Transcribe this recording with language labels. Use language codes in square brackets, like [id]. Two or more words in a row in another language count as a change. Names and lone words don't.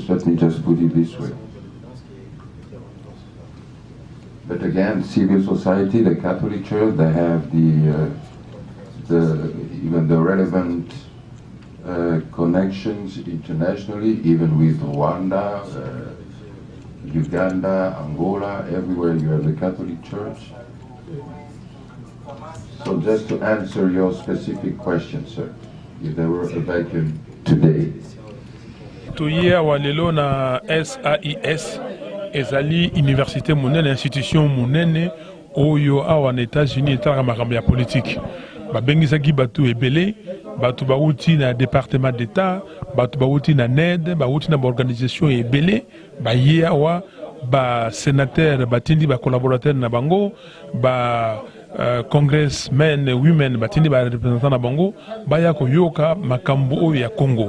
[en] Let me just put it this way. But again, civil society, the Catholic Church, they have even the relevant connections internationally, even with Rwanda, Uganda, Angola, everywhere you have the Catholic Church. So just to answer your specific question, sir, if there were a vacuum today. [ln] Toye walelo na SAIS ezali université monene, institution monene oyo awa na États-Unis etalaka makambo ya politique. Babengisaki batu ebele, batu bauti na département d'État, batu bauti na NED, bauti na organisation ebele, baye awa ba sénateur batindi ba collaborateur na bango, ba congressmen, women batindi ba représentant na bango, baya koyoka makambo oyo ya Congo.